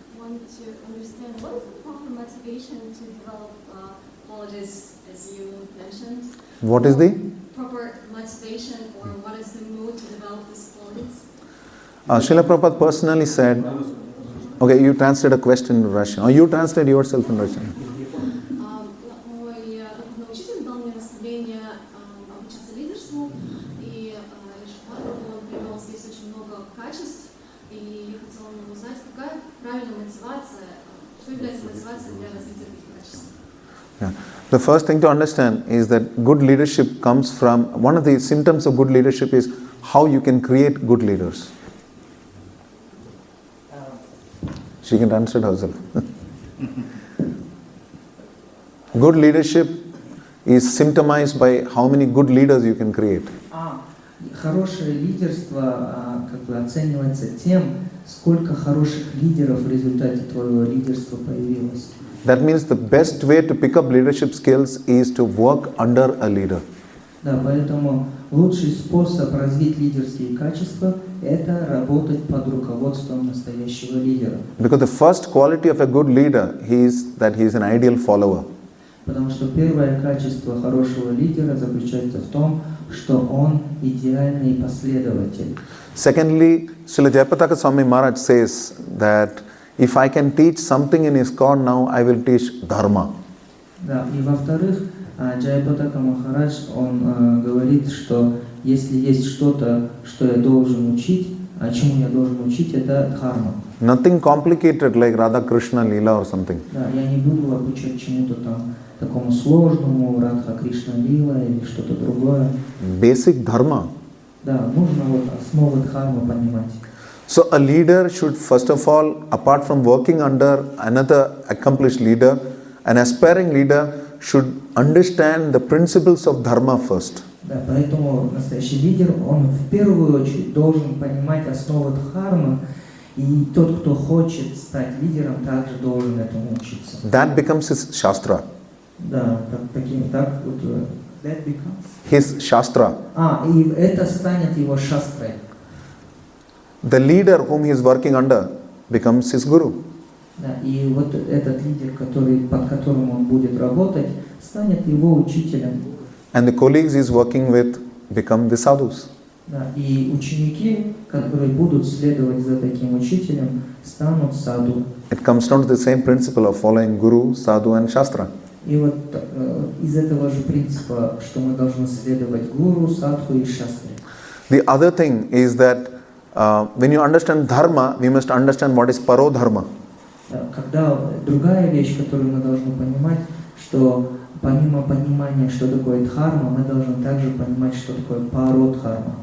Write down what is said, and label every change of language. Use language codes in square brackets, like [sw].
[en] To understand what is the proper motivation to develop qualities, as you mentioned. What is the proper motivation, or what is the mood to develop these qualities? Srila Prabhupada personally said, okay, you translate a question in Russian, or you translate yourself in Russian. [ru] Мой духовный учитель дал мне наставление обучаться лидерству, и он привел здесь очень много качеств, и я хотела узнать, какая правильная мотивация, что является мотивацией для развития этих качеств. [en] Yeah. The first thing to understand is that good leadership comes from, one of the symptoms of good leadership is how you can create good leaders. She can translate herself. Good leadership is symptomized by how many good leaders you can create. [ru] Хорошее лидерство как бы оценивается тем, сколько хороших лидеров в результате твоего лидерства появилось. [en] That means the best way to pick up leadership skills is to work under a leader. [ru] Да, поэтому лучший способ развить лидерские качества – это работать под руководством настоящего лидера. [en] Because the first quality of a good leader is that he is an ideal follower. [ru] Потому что первое качество хорошего лидера заключается в том, что он идеальный последователь. [en] Secondly, Srila Jayapataka Swami Maharaj says that if I can teach something in ISKCON now, I will teach Dharma. [ru] Да, и во-вторых, Джайапатака Махарадж, он говорит, что если есть что-то, что я должен учить, чему я должен учить, это дхарма. [en] Nothing complicated like Radha Krishna Leela or something. [ru] Да, я не буду обучать чему-то там такому сложному, Радха Кришна Лила или что-то другое. [en] Basic Dharma. [ru] Да, нужно вот основы дхармы понимать. [en] So a leader should first of all, apart from working under another accomplished leader, an aspiring leader should understand the principles of Dharma first. [ru] Да, поэтому настоящий лидер, он в первую очередь должен понимать основы дхармы, и тот, кто хочет стать лидером, также должен этому учиться. [en] That becomes his Shastra. [ru] Да, так вот, [en] that becomes. His Shastra. [ru] И это станет его шастрой. [en] The leader whom he is working under becomes his Guru. [ru] Да, и вот этот лидер, под которым он будет работать, станет его учителем. [en] And the colleagues he is working with become the sadhus. [ru] Да, и ученики, которые будут следовать за таким учителем, станут саду. [en] It comes down to the same principle of following Guru, Sadhu and Shastra. [ru] И вот из этого же принципа, что мы должны следовать гуру, садху и шастре. [en] The other thing is that when you understand Dharma, we must understand what is Paro Dharma. [ru] Когда другая вещь, которую мы должны понимать, что помимо понимания, что такое дхарма, мы должны также понимать, что такое паро дхарма.